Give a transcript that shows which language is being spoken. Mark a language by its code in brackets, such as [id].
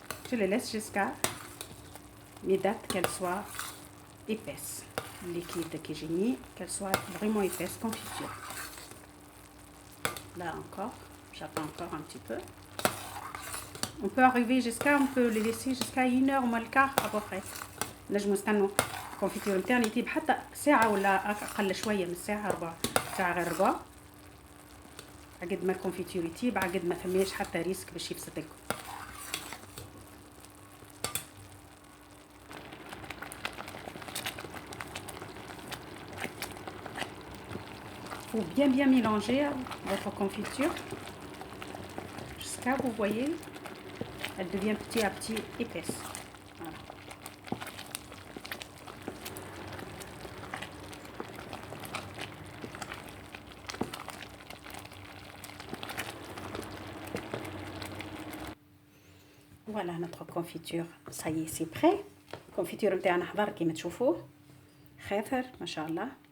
[fr] Je le laisse jusqu'à mes dates qu'elles soient épaisses. Liquide que j'ai mis, qu'elles soient vraiment épaisses, confiture. Là encore, j'attends encore un petit peu. On peut arriver jusqu'à, on peut les laisser jusqu'à 1h moins le quart à peu près. [ar] نجموا نستنوا الكونفيتور نتاعنا يطيب حتى ساعة ولا أقل شوية من ساعة، ربع ساعة غير ربع. عقد ما الكونفيتور يطيب، عقد ما فماش حتى ريسك باش يفسد لكم. [fr] Faut bien mélanger votre confiture jusqu'à, vous voyez, elle devient petit à petit épaisse. Voilà. Voilà notre confiture, ça y est, c'est prêt. [ar] الكونفيتور نتاعنا حضر كيما تشوفوه، خاثر ما شاء الله.